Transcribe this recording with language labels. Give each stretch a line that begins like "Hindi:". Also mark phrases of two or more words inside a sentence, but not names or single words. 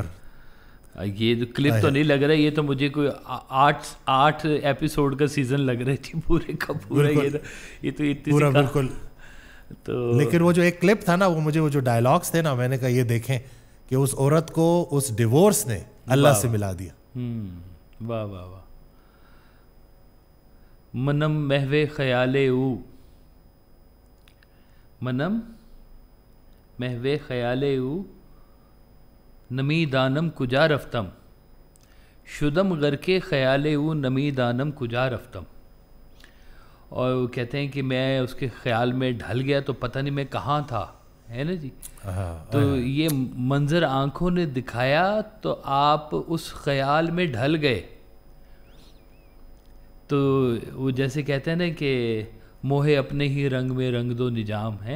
Urdu: یہ کلپ تو نہیں لگ رہا، یہ تو مجھے کوئی 8 ایپیسوڈ کا سیزن لگ رہا ہے پورے کا پورا. یہ تو پورا بالکل. تو لیکن وہ جو ایک کلپ تھا نا، وہ مجھے وہ جو ڈائلاگس تھے نا، میں نے کہا یہ دیکھیں کہ اس عورت کو اس ڈیورس نے اللہ سے ملا دیا. واہ واہ واہ.
Persian: منم محو خیال او، منم محو خیال او، نمی دانم کجا رفتم، شدم غر کے خیال او، نمی دانم کجا رفتم.
Urdu: اور وہ کہتے ہیں کہ میں اس کے خیال میں ڈھل گیا تو پتہ نہیں میں کہاں تھا، ہے نا جی. تو یہ منظر آنکھوں نے دکھایا تو آپ اس خیال میں ڈھل گئے. تو وہ جیسے کہتے ہیں نا کہ موہے اپنے ہی رنگ میں رنگ دو نجام ہے.